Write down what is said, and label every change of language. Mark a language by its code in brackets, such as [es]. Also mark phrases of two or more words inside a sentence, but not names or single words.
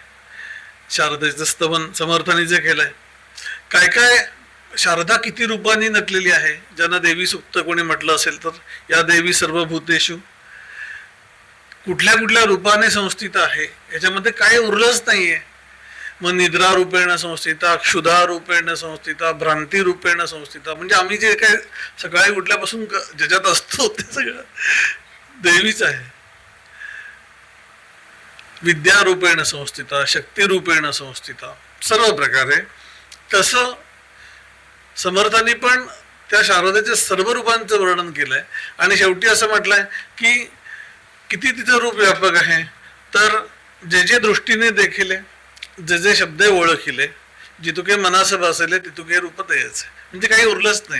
[mr] शारदेचं स्तवन समर्थांनी जे केलंय, काय काय शारदा किती रूपांनी नटलेली आहे. ज्यांना देवी सुक्त कोणी म्हटलं असेल तर [sa] या देवी सर्वभूतेषु [mr] कुठल्या कुठल्या रूपाने संस्थित आहे याच्यामध्ये काय उरलंच नाहीये. [sa] मग निद्रा रूपेण संस्थिता, क्षुधा रूपेण संस्थिता, भ्रांती रूपेण संस्थिता, [mr] म्हणजे आम्ही जे काय सकाळी उठल्यापासून ज्याच्यात असतो ते सगळं देवीच आहे. [sa] विद्या रूपेण संस्थिता, शक्ती रूपेण संस्थिता, [mr] सर्व प्रकारे. तसं समर्थांनी पण त्या शारदेच्या सर्व रूपांचं वर्णन केलंय. आणि शेवटी असं म्हटलंय की किती तिचं रूप व्यापक आहे, तर जे जे दृष्टीने देखिले, जे जे शब्द ओळखिले, जितुके मनास बसले तितुके रूप तेच, म्हणजे काही उरलंच नाही.